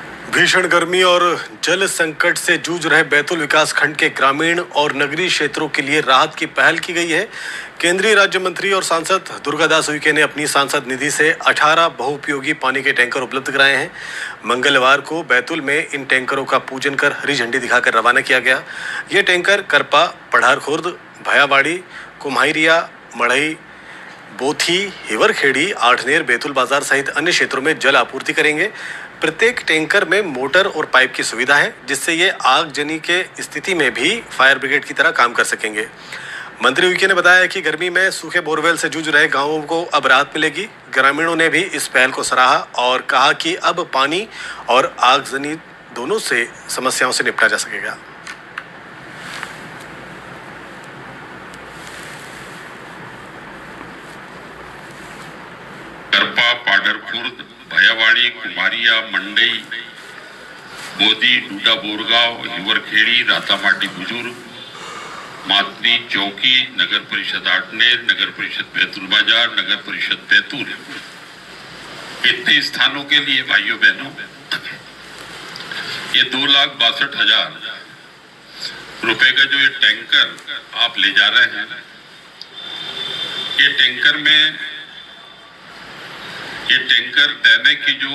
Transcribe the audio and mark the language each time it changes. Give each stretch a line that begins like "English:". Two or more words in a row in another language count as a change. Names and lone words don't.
Hindi: भीषण गर्मी और जल संकट से जूझ रहे बैतूल विकास खंड के ग्रामीण और नगरीय क्षेत्रों के लिए राहत की पहल की गई है। केंद्रीय राज्य मंत्री और सांसद दुर्गादास उइके ने अपनी सांसद निधि से 18 बहुउपयोगी पानी के टैंकर उपलब्ध कराए हैं। मंगलवार को बैतूल में इन टैंकरों का पूजन कर हरी झंडी दिखाकर रवाना किया गया। ये टैंकर करपा, पढ़ार खुर्द, भयावाड़ी, कुम्हारिया, मढ़ई, बोथी, हिवरखेड़ी, आठनेर, बैतूल बाजार सहित अन्य क्षेत्रों में जल आपूर्ति करेंगे। प्रत्येक टैंकर में मोटर और पाइप की सुविधा है, जिससे ये आगजनी के स्थिति में भी फायर ब्रिगेड की तरह काम कर सकेंगे। मंत्री उइके ने बताया कि गर्मी में सूखे बोरवेल से जूझ रहे गांवों को अब राहत मिलेगी। ग्रामीणों ने भी इस पहल को सराहा और कहा कि अब पानी और आगजनी दोनों से समस्याओं से निपटा जा सकेगा। करपा, पाडर खुर्द, भयावाड़ी, कुमारिया, मंडई, बोदी, डूडा बोरगांव, हिवरखेड़ी, रातामाटी बुजुर्ग, मातनी, चौकी, नगर परिषद आठनेर, नगर परिषद बैतूल बाजार, नगर परिषद बैतूल, इतने स्थानों के लिए भाइयों बहनों ये 2,62,000 रुपए का जो ये टैंकर आप ले जा रहे हैं, ये टैंकर देने की